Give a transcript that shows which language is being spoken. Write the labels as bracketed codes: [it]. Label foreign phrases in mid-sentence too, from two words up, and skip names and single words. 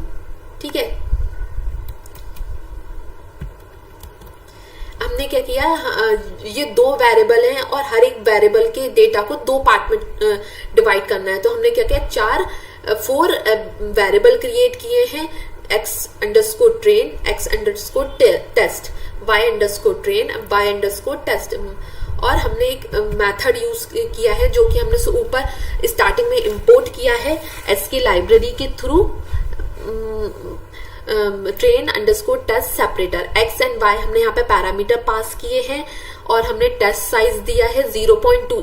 [hi] ठीक है, हमने क्या किया, ये 2 वेरिएबल हैं और हर एक वेरिएबल के डेटा को 2 पार्ट में डिवाइड करना है। तो हमने क्या किया, 4 [en] variable create [hi] किए हैं, x_train, x_test, y_train, y_test, और हमने एक [en] method use [hi] किया है जो कि हमने ऊपर स्टार्टिंग में इंपोर्ट किया है [en] SK library [hi] के थ्रू [en] train underscore test separator X and Y [hi] हमने यहाँ पे [en] parameter pass [hi] किए हैं और हमने [en] test size [hi] दिया है 0.2।